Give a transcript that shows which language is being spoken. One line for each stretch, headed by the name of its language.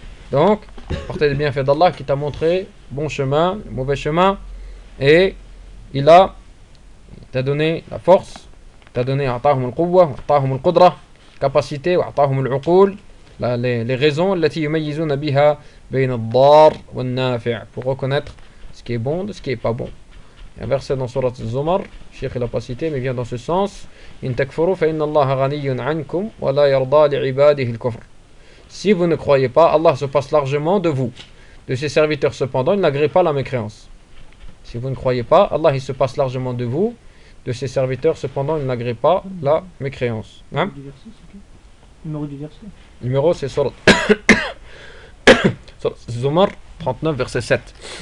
French: Donc, portez les bienfaits d'Allah qui t'a montré bon chemin, mauvais chemin, et il a t'a donné la force, t'a donné la capacité, les raisons pour reconnaître ce qui est bon de ce qui n'est pas bon. Il y a un verset dans Sourate Zumar, Cheikh l'a pas cité, mais vient dans ce sens.
Arabic: إن تكفروا فإن الله غني عنكم ولا يرضى لعباده الكفر.
French: Si vous ne croyez pas, Allah se passe largement de vous, de ses serviteurs. Cependant, il n'agrée pas la mécréance. Si vous ne croyez pas, Allah il se passe largement de vous, de ses serviteurs. Cependant, il n'agrée pas la mécréance. Hein? Numéro du verset. Numéro, c'est sur Zumar 39, verset 7.